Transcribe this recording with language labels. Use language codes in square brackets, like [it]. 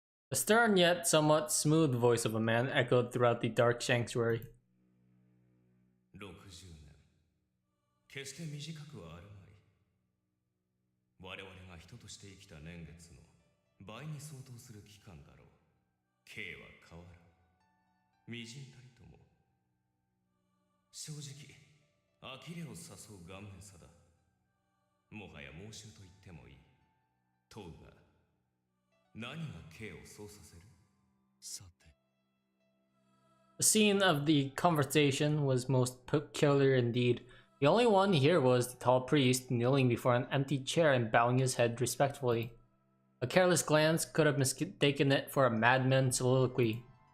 [en] The stern yet somewhat smooth voice of a man echoed throughout the dark sanctuary. [ja] 60年決して短くはあるまい。我々が人として生きた年月の倍に相当する期間だろう。K は変わらん。みじんたりとも。正直、呆れを誘う顔面さだ。もはや猛衆と言ってもいい。問うが、何が K をそうさせる？さて。 [en] The scene of the conversation was most peculiar indeed. The only one here was the tall priest, kneeling before an empty chair and bowing his head respectfully. A careless glance could have mistaken it for a madman's soliloquy.